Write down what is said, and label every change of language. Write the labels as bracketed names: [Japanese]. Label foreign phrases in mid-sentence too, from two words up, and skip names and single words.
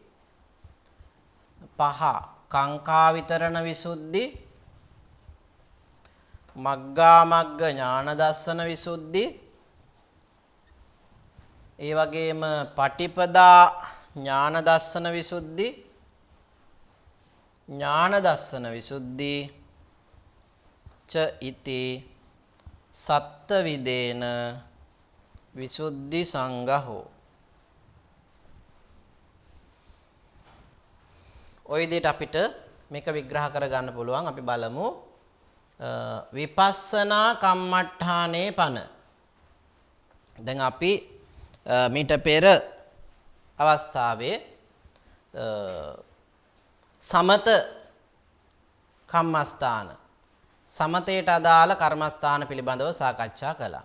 [Pali] 5 කාංකා විතරණ විසුද්ධි මග්ගා මග්ග ඥාන දස්සන විසුද්ධි [Sinhala] ඒ වගේම [Pali] පටිපදා ඥාන දස්සන විසුද්ධි ඥාන දස්සන විසුද්ධි ච ඉති සත්ත විදේන විසුද්ධි සංඝහෝ. [Sinhala] ඔය විදිහට අපිට මේක විග්‍රහ කරගන්න පුළුවන්. අපි බලමු [Pali] විපස්සනා කම්මට්ඨානේ පන. [Sinhala] දැන් අපි මීට පෙර අවස්ථාවේ සමත කම්මස්ථාන සමතේට අදාළ කර්මස්ථාන පිළිබඳව සාකච්ඡා කළා.